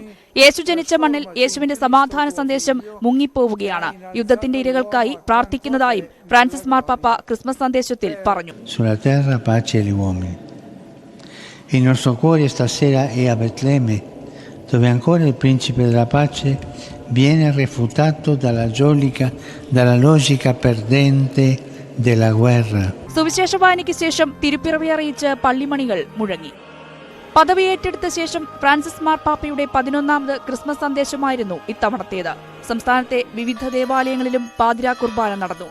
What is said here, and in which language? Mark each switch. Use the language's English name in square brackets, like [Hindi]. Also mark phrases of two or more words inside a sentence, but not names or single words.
[Malayalam] യേശു ജനിച്ച മണ്ണിൽ യേശുവിന്റെ സമാധാന സന്ദേശം മുങ്ങിപ്പോവുകയാണ്. യുദ്ധത്തിന്റെ ഇരകൾക്കായി പ്രാർത്ഥിക്കുന്നതായും ഫ്രാൻസിസ് മാർപ്പാപ്പ ക്രിസ്മസ് സന്ദേശത്തിൽ പറഞ്ഞു. [Italian] Il nostro cuore stasera è a Betlemme, dove ancora il principe della pace viene refutato dalla logica perdente della guerra. [Malayalam] സുവിശേഷ വായനയ്ക്ക് ശേഷം തിരുപ്പിറവി അറിയിച്ച് പള്ളിമണികൾ മുഴങ്ങി. പദവി ഏറ്റെടുത്ത ശേഷം ഫ്രാൻസിസ് മാർപ്പാപ്പയുടെ 11ാമത് ക്രിസ്മസ് സന്ദേശമായിരുന്നു ഇത്തവണത്തേത്. സംസ്ഥാനത്തെ വിവിധ ദേവാലയങ്ങളിലും പാതിരാ കുർബാന നടന്നു.